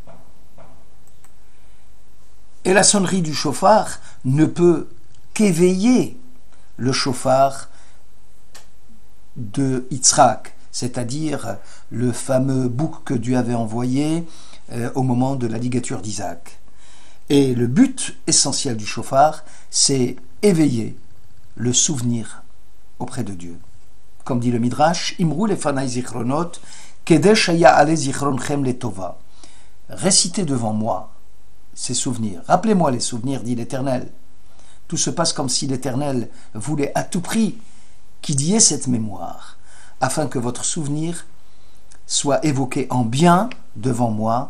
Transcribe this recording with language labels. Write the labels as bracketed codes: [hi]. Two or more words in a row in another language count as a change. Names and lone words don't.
[fr] Et la sonnerie du shofar ne peut qu'éveiller le shofar de Yitzhak, c'est-à-dire le fameux bouc que Dieu avait envoyé au moment de la ligature d'Isaac. Et le but essentiel du shofar, c'est éveiller le souvenir auprès de Dieu. comme dit le Midrash, [he] אמרו לפני זכרונות, כדי שיעלה זכרונכם לטובה. [fr] Récitez devant moi ces souvenirs. Rappelez-moi les souvenirs, dit l'Éternel. Tout se passe comme si l'Éternel voulait à tout prix qu'il y ait cette mémoire, afin que votre souvenir soit évoqué en bien devant moi.